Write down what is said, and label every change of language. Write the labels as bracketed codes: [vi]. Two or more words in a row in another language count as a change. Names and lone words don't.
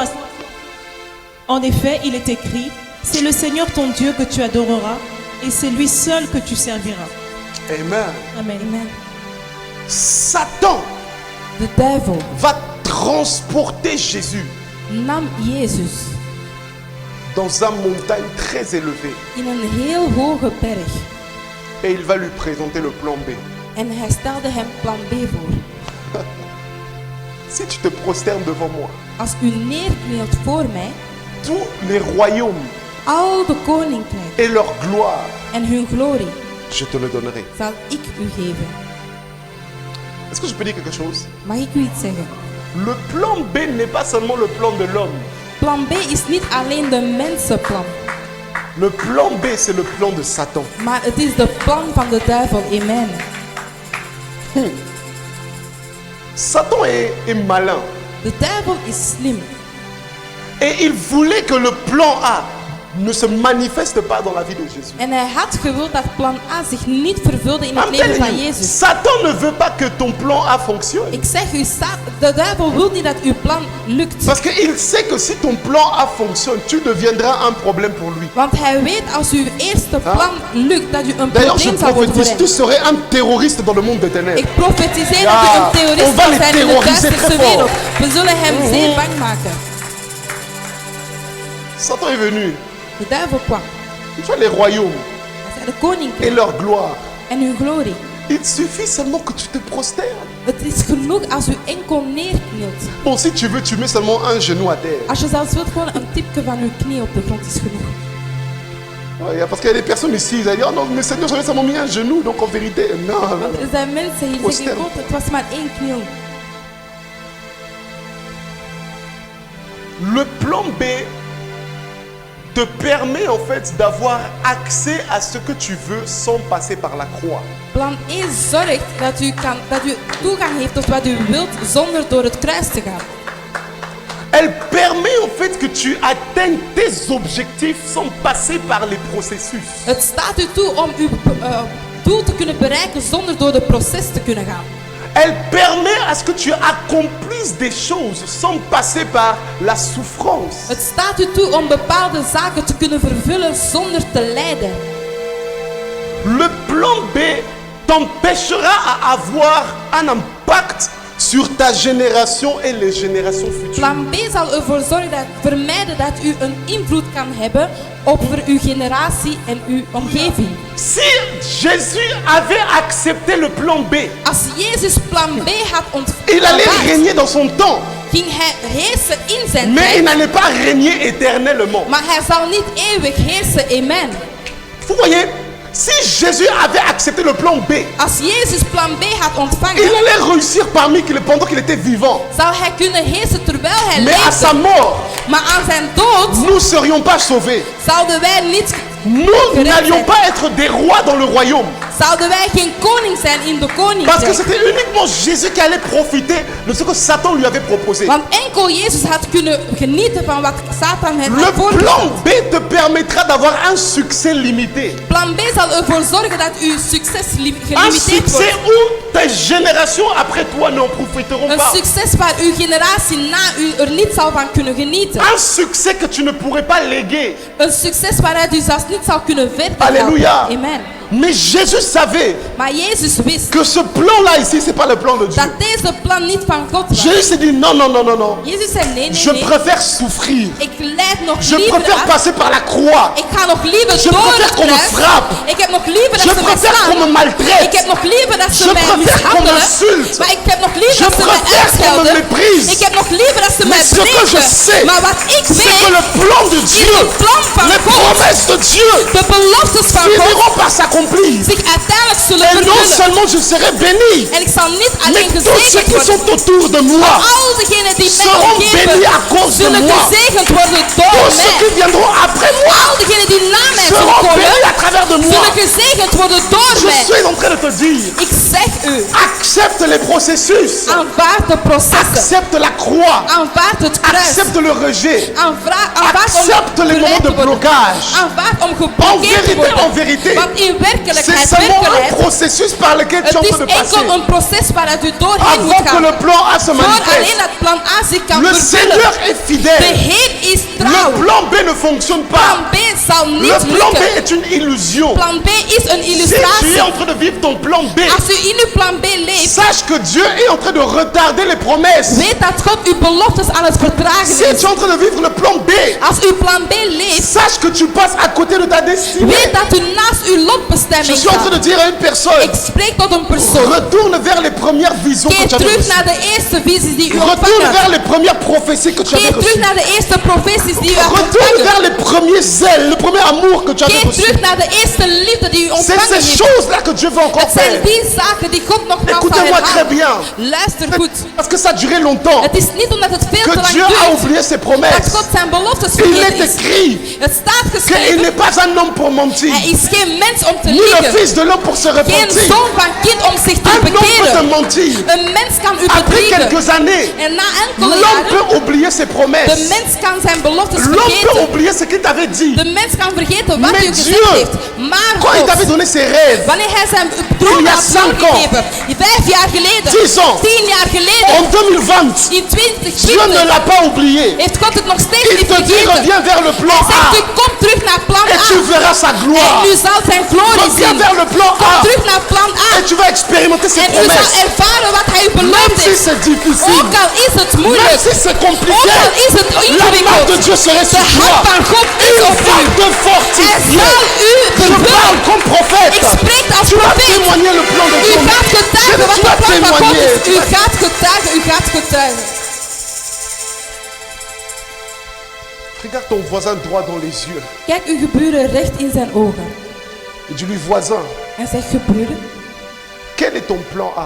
[fr] En effet, il est écrit, c'est le Seigneur ton Dieu que tu adoreras et c'est lui seul que tu serviras. Amen. Amen. Amen. Satan [nl] De duivel [fr] va transporter Jésus [nl] nam Jezus [fr] dans une montagne très élevée [nl] in een heel hoge berg. [fr] et il va lui présenter le plan B. [nl] En hij stelde hem plan B voor. [fr] Si tu te prosternes devant moi, [nl] Als u neerknielt voor mij, [fr] tous les royaumes [nl] al de koninkrijken [fr] et leur gloire, [nl] en hun glorie [fr] je te le donnerai. [nl] zal ik u geven. [fr] Est-ce que je peux dire quelque chose? [nl] Mag ik u iets zeggen? [fr] Le plan B n'est pas seulement le plan de l'homme. [nl] Plan B is niet alleen de mensenplan, [fr] Le plan B, c'est le plan de Satan. [nl] maar het is de plan van de duivel. Amen. [fr] Satan est malin. [nl] De duivel is slim. [fr] Et il voulait que le plan A ne se manifeste pas dans la vie de Jésus. [nl] En hij had gewild dat plan A zich niet vervulde in het [en] I'm [nl] leven [en] telling [nl] van [en] you, [nl] Jezus. [fr] Satan ne veut pas que ton plan A fonctionne. [nl] Ik zeg u, de duivel wil niet dat uw plan lukt. [fr] Parce qu'il sait que si ton plan A fonctionne, tu deviendras un problème pour lui. [nl] Want hij weet als uw eerste plan lukt, dat u een [fr] D'ailleurs, je [nl] probleem zal worden voor [fr] prophétise, [nl] hem. [fr] tu serais un terroriste dans le monde des ténèbres. [nl] Ik profetiseer Ja, dat u een [fr] on [nl] terrorist [fr] va [nl] zal [fr] les [nl] zijn in de [fr] terroriser [nl] duisterste [fr] très fort. [nl] wereld. We zullen hem zeer bang maken. [fr] Satan est venu. [nl] De duivel kwam. [fr] Tu vois les royaumes [nl] Hij zei de [fr] et [nl] koninkrijk [fr] leur gloire. [nl] en hun glorie. [fr] Il suffit seulement que tu te prosternes. [nl] Het is genoeg als u enkel neerknielt. [fr] Bon, si tu veux, tu mets seulement un genou à terre. [nl] Als je zelfs wilt, gewoon een tipje van uw knie op de grond is genoeg. [fr] Ouais, parce qu'il y a des personnes ici, ils disent, oh non, mais Seigneur, j'avais seulement mis un genou, donc en vérité, non, non, [nl] Want [fr] non. [nl] er zijn mensen die [fr] Prostern. [nl] zeggen, God, het was maar één kniel. [fr] Le plan B te permet en fait d'avoir accès à ce que tu veux sans passer par la croix. [nl] Plan E zorgt dat u toegang heeft tot wat u wilt zonder door het kruis te gaan. [fr] Elle permet en fait que tu atteignes tes objectifs sans passer par les processus. [nl] Het staat u toe om uw doel te kunnen bereiken zonder door het proces te kunnen gaan. [fr] Elle permet à ce que tu accomplisses des choses sans passer par la souffrance. [nl] Het staat u toe om bepaalde zaken te kunnen vervullen zonder te lijden. [fr] Le plan B t'empêchera à avoir un impact sur ta génération et les générations futures. [nl] Plan B zal ervoor zorgen vermijden dat u een invloed kan hebben over uw generatie en uw omgeving. [fr] Si Jésus avait accepté le plan B, [nl] Als Jezus plan B had [fr] il allait [nl] ontvangen, [fr] régner dans son temps, [nl] ging hij heersen in zijn [fr] mais il [nl] tijd, [fr] n'allait pas régner éternellement. [nl] maar hij zal niet eeuwig heersen. Amen. [fr] Vous voyez, si Jésus avait accepté le plan B, [nl] Als Jezus plan B had [fr] il [nl] ontvangen, [fr] allait réussir pendant qu'il était vivant. [nl] zou hij kunnen heersen terwijl hij [fr] Mais à sa [nl] leefde. [fr] mort, [nl] Maar aan zijn dood [fr] nous ne serions pas sauvés. [nl] zouden wij niet, [fr] Nous n'allions pas être des rois dans le royaume. [nl] zouden wij geen koning zijn in de [fr] Parce que [nl] koninkrijk. [fr] c'était uniquement Jésus qui allait profiter de ce que Satan lui avait proposé. [nl] Want enkel Jezus had kunnen genieten van wat Satan hem [fr] Le [nl] had [fr] plan [nl] voorgesteld. [fr] B te permettra d'avoir un succès limité. [nl] Plan B zal ervoor zorgen dat uw succes [fr] Un [nl] gelimiteerd [fr] succès [nl] wordt. [fr] où tes générations après toi n'en profiteront [nl] Een [fr] pas. [nl] succes waar uw generatie na u er niet zal van kunnen genieten. [fr] Un succès que tu ne pourrais pas léguer. [nl] Een succes waaruit u zelfs niet zal kunnen verder [fr] Alléluia. [nl] helpen. Amen. [fr] Mais Jésus savait [nl] Maar Jezus wist [fr] que ce plan-là ici, c'est pas le plan de Dieu. [nl] dat deze plan niet van God was. [fr] Jésus s'est dit non, non, non, non, non. [nl] Jezus zei nee, [fr] Je [nl] nee, nee. [fr] préfère souffrir. [nl] Ik leid nog [fr] Je [nl] liever [fr] préfère [nl] af. [fr] passer par la croix. [nl] Ik ga nog liever [fr] Je [nl] door [fr] préfère [nl] het [fr] qu'on me [nl] kruis. [fr] frappe. [nl] Ik heb nog liever [fr] Je [nl] dat ze mij [fr] préfère qu'on me [nl] slaan. [fr] maltraite. [nl] Ik heb nog liever dat ze [fr] Je [nl] mij [fr] préfère qu'on [nl] mishandelen. [fr] m'insulte. [nl] Maar ik heb nog liever [fr] Je [nl] dat ze mij [fr] préfère qu'on me [nl] uitschelden. [fr] méprise. [nl] Ik heb nog liever dat ze mij [fr] Mais ce que je [nl] breken. [fr] sais, [nl] Maar wat ik [fr] c'est que [nl] weet, [fr] le plan de [nl] is [fr] Dieu, [nl] het plan van [fr] les [nl] God, [fr] promesses de Dieu, [nl] de beloftes van God, [fr] finiront par s'accomplir. [nl] zich uiteindelijk zullen [fr] Et non [nl] vervullen. [fr] seulement je serai béni, [nl] En ik zal niet [fr] mais [nl] alleen [fr] tous ceux [nl] gezegend [fr] qui [nl] worden. [fr] sont autour de moi, [nl] Al degenen die mij [fr] seront [nl] omgeven, [fr] bénis à cause de [nl] zullen [fr] moi. [nl] gezegend worden door [fr] Tous ceux qui [nl] mij. [fr] viendront après moi [nl] Al degenen die na mij zullen [fr] seront [nl] komen, [fr] bénis à travers de moi. [nl] zullen gezegend worden door [fr] Je [nl] mij. [fr] suis en train de te dire, [nl] Ik zeg u, [fr] accepte les processus, [nl] aanvaard de processen. [fr] accepte la croix, [nl] Aanvaard het kruis. [fr] accepte le rejet, [nl] Aanvaard om [fr] accepte les moments de [nl] geleid te worden. [fr] blocage. [nl] Aanvaard om [fr] En [nl] geblokkeerd te [fr] vérité, en [nl] worden. [fr] vérité, [nl] Want in [fr] c'est [nl] werkelijkheid, [fr] seulement un [nl] werkelijkheid, [fr] processus par lequel tu es en [nl] het [fr] train de [nl] is enkel [fr] passer [nl] een proces waaruit u doorheen moet [fr] avant que [nl] gaan. [fr] le plan A se [nl] Voor alleen [fr] manifeste. [nl] dat plan A zich kan [fr] Le [nl] vervullen. [fr] Seigneur est [nl] De [fr] fidèle. [nl] Heer is [fr] Le [nl] trouw. [fr] plan B ne fonctionne [nl] Plan [fr] pas. [nl] B zal [fr] Le [nl] niet [fr] plan B [nl] lukken. [fr] est une illusion. [nl] Plan B is een [fr] Si tu es [nl] illustratie. [fr] en train de vivre ton plan B, [nl] Als u in uw plan B leeft, [fr] sache que Dieu est en train de retarder les promesses. [nl] weet dat God uw beloftes aan het vertragen [fr] Si tu [nl] is. [fr] es en train de vivre le plan B, [nl] Als uw plan B leeft, [fr] sache que tu passes à côté de ta destinée. [nl] weet dat u naast uw [fr] Je [nl] lotbestemming [fr] suis en train de [nl] staat. [fr] dire à une personne, [nl] Ik spreek tot een persoon. [fr] retourne vers les premières visions que [nl] Keer [fr] tu avais [nl] terug [fr] reçues. [nl] naar de eerste visies die u [fr] Retourne [nl] ontvangen [fr] vers [nl] hebt. [fr] les premières prophéties que tu avais [nl] Keer terug [fr] reçues. [nl] naar de eerste profeties die u hebt [fr] Retourne [nl] ontvangen. [fr] vers les premiers zèles, le premier amour que tu avais [nl] Keer [fr] reçu. [nl] terug naar de eerste liefde die u [fr] C'est [nl] ontvangen [fr] ces [nl] heeft. [fr] choses-là que Dieu veut encore [nl] Het zijn [fr] faire. [nl] die zaken die God nogmaals zal [fr] Écoutez-moi très [nl] herhalen. [fr] bien. [nl] Luister goed. [fr] Parce que ça a duré longtemps. [nl] Het is niet omdat het veel [fr] Que [nl] te lang [fr] Dieu a [nl] duurt [fr] oublié ses [nl] dat [fr] promesses. [nl] God zijn beloftes [fr] Il [nl] vergeten [fr] est [nl] is. [fr] écrit [nl] Het staat [fr] qu'il [nl] geschreven. [fr] n'est pas un homme pour mentir, [nl] Hij is geen mens om te [fr] ni le [nl] liegen. [fr] fils de l'homme pour se [nl] Geen [fr] repentir. [nl] zoon van kind om zich te [fr] Un homme peut te [nl] bekeren. [fr] mentir. [nl] Een mens kan u [fr] Après [nl] bedriegen. [fr] quelques années, [nl] En na enkele [fr] l'homme [nl] jaren, [fr] peut oublier ses [nl] de [fr] promesses. [nl] mens kan zijn beloftes [fr] L'homme peut [nl] vergeten. [fr] oublier ce qu'il t'avait dit. [nl] De mens kan vergeten wat [fr] Mais [nl] u gezegd [fr] Dieu, [nl] heeft. Maar [fr] Quand il [nl] God, [fr] t'avait donné ses rêves, [nl] wanneer hij zijn [fr] Il [nl] droom [fr] y a [nl] had [fr] 5 ans. [nl] doorgegeven, 5 jaar geleden, [fr] 10 ans, [nl] 10 jaar geleden, [fr] en 2020, [nl] in [fr] Dieu ne [nl] 2020, [fr] l'a pas oublié. [nl] heeft God het nog steeds [fr] Il [nl] niet [fr] te dit [nl] vergeten. [fr] reviens vers le plan [nl] Hij zegt, u [fr] A [nl] komt terug naar plan [fr] et [nl] A. [fr] tu verras sa [nl] En [fr] gloire. [nl] u zal zijn glorie [fr] Reviens [nl] zien. [fr] vers le plan [nl] Kom [fr] A [nl] terug naar plan A. [fr] et tu vas expérimenter ses [nl] En u zal [fr] promesses. [nl] ervaren wat hij u [fr] Même [nl] beloofd [fr] si [nl] heeft. [fr] c'est difficile, [nl] Ook al is het [fr] même [nl] moeilijk, [fr] si c'est [nl] ook [fr] compliqué, [nl] al is het [fr] la main de [nl] ingewikkeld, [fr] Dieu serait [nl] de [fr] sur [nl] hand [fr] toi. [nl] van God is [fr] Il [nl] op [fr] va [nl] u. [fr] te [nl] Hij [fr] fortifier. [nl] zal u [fr] Je parle [nl] vervullen. [fr] comme prophète. [nl] Ik spreek als [fr] Tu vas [nl] profeet. [fr] témoigner le plan de [nl] U [fr] Dieu. [nl] gaat getuigen wat [fr] Tu [nl] het [fr] vas [nl] plan van God [fr] témoigner. [nl] is. U gaat getuigen, u gaat getuigen. [fr] Regarde ton voisin droit dans les yeux [nl] Kijk uw geburen recht in zijn ogen. [fr] et dis-lui, voisin, [nl] En zeg, geburen, [fr] quel est ton plan A?